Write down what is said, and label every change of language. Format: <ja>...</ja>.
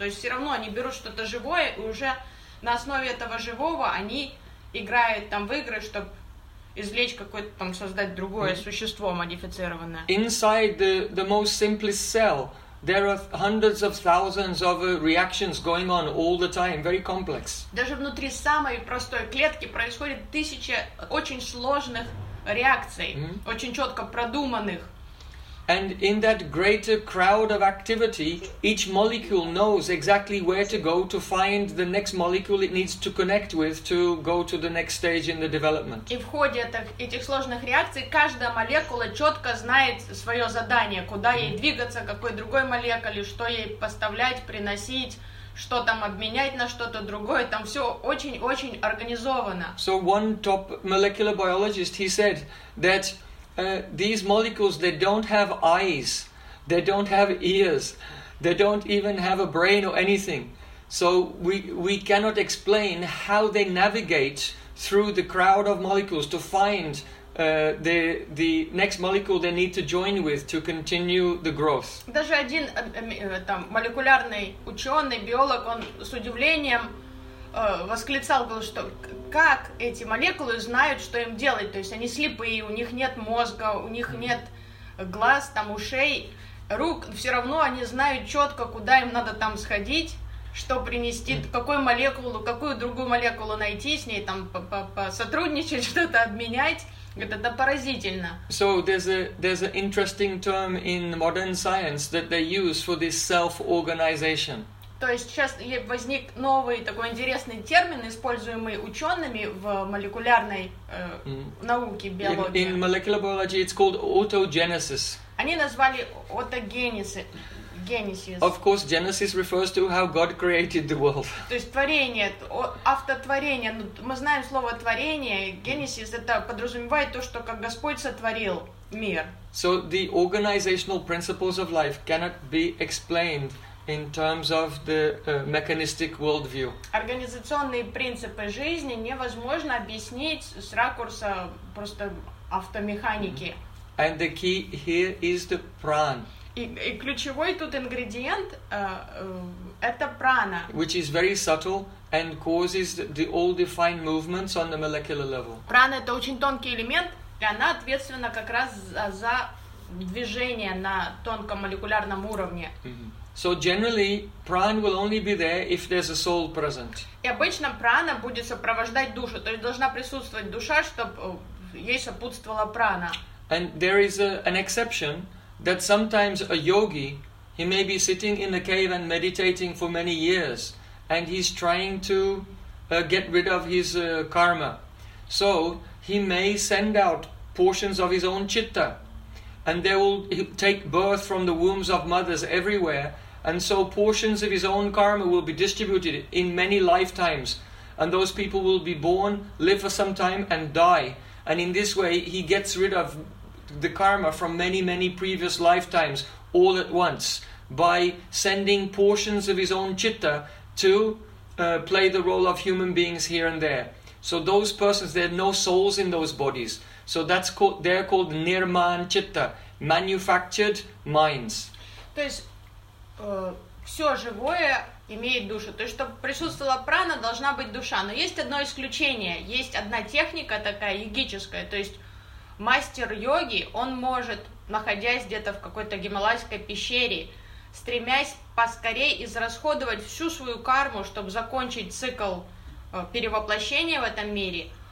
<ru>То есть все равно они берут что-то живое, и уже на основе этого живого они играют там в игры, чтобы извлечь какое-то там, создать другое существо модифицированное.</ru> <en>Inside the most simplest cell, there are hundreds of thousands of reactions going on all the time, very complex.</en> <ru>Даже внутри самой простой клетки происходит тысяча очень сложных реакций, очень четко продуманных.</ru> <en>And in that greater crowd of activity, each molecule knows exactly where to go to find the next molecule it needs to connect with to go to the next stage in the development.</en> <ru>И в ходе этих сложных реакций каждая молекула четко знает свое задание, куда ей двигаться, какой другой молекуле, что ей поставлять, приносить, что там обменять на что-то другое. Там все очень-очень организовано.</ru> <en>So one top molecular biologist, he said that these molecules, they don't have eyes, they don't have ears, they don't even have a brain or anything. So we cannot explain how they navigate through the crowd of molecules to find the next molecule they need to join with to continue the growth.</en> <ru>Даже один там молекулярный ученый биолог, он с удивлением восклицал, говорил, что как эти молекулы знают, что им делать, то есть они слепые, у них нет мозга, у них нет глаз, там ушей, рук, все равно они знают четко, куда им надо там сходить, что принести, какую молекулу, какую другую молекулу найти с ней, там сотрудничать, что-то обменять. Это поразительно.</ru> <en>So there's an interesting term in modern science that they use for this self-organization.</en> <ru>То есть сейчас возник новый такой интересный термин, используемый учеными в молекулярной науке, биологии.</ru> <en>In molecular biology it's called autogenesis.</en> <ru>Они назвали autogenesis.</ru> <en>Of course, genesis refers to how God created the world.</en> <ru>То есть творение, автотворение. Мы знаем слово творение. Genesis это подразумевает то, что как Господь сотворил мир.</ru> <en>So the organizational principles of life cannot be explained in terms of the mechanistic worldview.</en> <ru>Организационные принципы жизни невозможно объяснить с ракурса просто автомеханики.</ru> <en>And the key here is the prana.</en> <ru>И ключевой тут ингредиент это прана.</ru> <en>Which is very subtle and causes the all defined movements on the molecular level.</en> <ru>Прана это очень тонкий элемент, и она ответственна как раз за движение на тонком молекулярном уровне.</ru> <en>So generally, prana will only be there if there's a soul present.</en> <ru>И обычно прана будет сопровождать душу, то есть должна присутствовать душа, чтобы ей сопутствовала прана.</ru> <en>And there is an exception that sometimes a yogi, he may be sitting in a cave and meditating for many years, and he's trying to get rid of his karma. So he may send out portions of his own chitta. And they will take birth from the wombs of mothers everywhere, and so portions of his own karma will be distributed in many lifetimes, and those people will be born, live for some time, and die. And in this way, he gets rid of the karma from many, many previous lifetimes all at once by sending portions of his own chitta to play the role of human beings here and there. So those persons, there are no souls in those bodies. So that's called, they're called nirman chitta, manufactured minds.</en> <ru>То есть все живое имеет душу. То есть, чтобы присутствовала прана, должна быть душа. Но есть одно исключение. Есть одна техника такая йогическая. То есть мастер йоги, он может, находясь где-то в какой-то гималайской пещере, стремясь поскорее израсходовать всю свою карму, чтобы закончить цикл перевоплощения в этом мире.</ru>